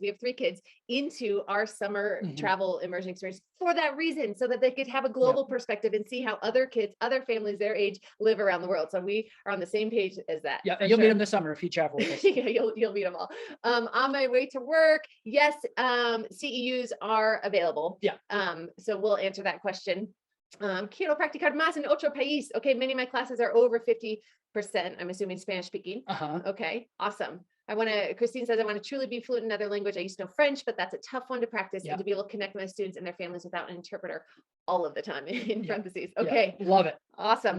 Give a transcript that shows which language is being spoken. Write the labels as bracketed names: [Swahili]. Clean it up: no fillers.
[English] We have 3 kids into our summer travel immersion experience for that reason, so that they could have a global perspective and see how other kids, other families their age live around the world. So we are on the same page as that. Yeah, and you'll meet them this summer if you travel with us. Yeah, you'll meet them all. On my way to work, yes, CEUs are available. Yeah. So we'll answer that question. [Spanish] Quiero practicar más en otro país. [English] Okay, many of my classes are over 50%. I'm assuming Spanish speaking. Okay, awesome. Christine says, I want to truly be fluent in another language. I used to know French, but that's a tough one to practice and to be able to connect with my students and their families without an interpreter all of the time in parentheses. Okay. Yeah. Love it. Awesome.